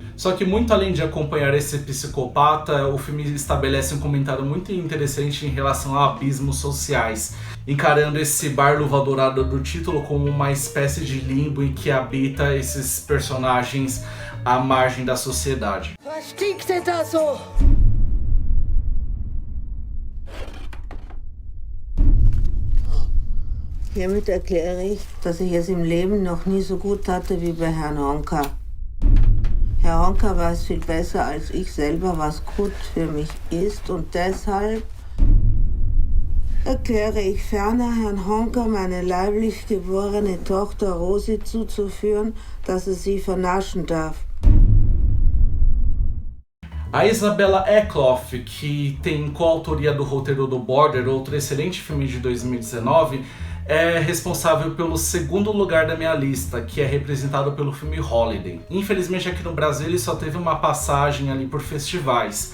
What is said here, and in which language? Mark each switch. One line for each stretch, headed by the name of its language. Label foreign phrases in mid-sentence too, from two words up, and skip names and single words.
Portuguese: Só que muito além de acompanhar esse psicopata, o filme estabelece um comentário muito interessante em relação a abismos sociais, encarando esse Bar Luva Dourada do título como uma espécie de limbo em que habita esses personagens à margem da sociedade.
German: Hiermit erkläre ich, dass ich es im Leben noch nie so gut hatte wie bei Herrn Honka. Herr Honka weiß viel besser als ich selber, was gut für mich ist, und deshalb erkläre ich ferner Herrn Honka, meine leiblich geborene Tochter Rosi zuzuführen, dass er sie vernaschen darf.
Portuguese: A Isabella Eckloff, que tem coautoria do roteiro do Border, outro excelente filme de 2019, é responsável pelo segundo lugar da minha lista, que é representado pelo filme Holiday. Infelizmente aqui no Brasil ele só teve uma passagem ali por festivais.